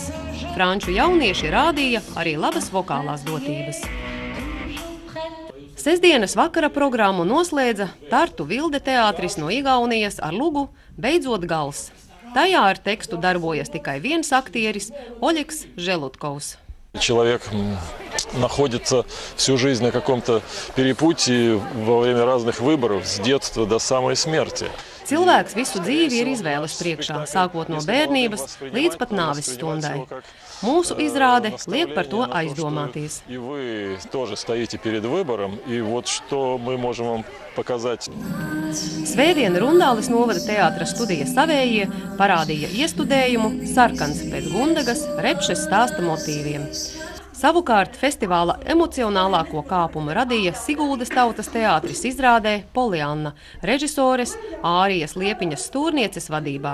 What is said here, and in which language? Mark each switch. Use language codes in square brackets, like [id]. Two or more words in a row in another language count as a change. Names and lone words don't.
[lv] Franču jaunieši rādīja arī labas vokālās dotības. Sestdienas vakara programmu noslēdza Tartu Vilde teātris no Igaunijas ar lugu Beidzot gals. Tajā ar tekstu darbojas tikai viens aktieris – Oļegs Želutkovs. [ru] Человек находится всю жизнь на каком-то перепутье во время разных выборов с детства до самой смерти. [lv] Cilvēks visu dzīvi ir izvēles priekšā, sākot no bērnības līdz pat nāves stundai. Mūsu izrāde liek par to aizdomāties. [ru] И вы тоже стоите перед выбором, и вот что мы можем вам показать. [lv] Svētdien Rundāles novada teātra studija Savējie parādīja iestudējumu Sarkans pēc Gundagas Repšes stāsta motīviem. Savukārt festivāla emocionālāko kāpumu radīja Siguldas tautas teātris izrādē Polianna, režisores Ārijas Liepiņas stūrnieces vadībā.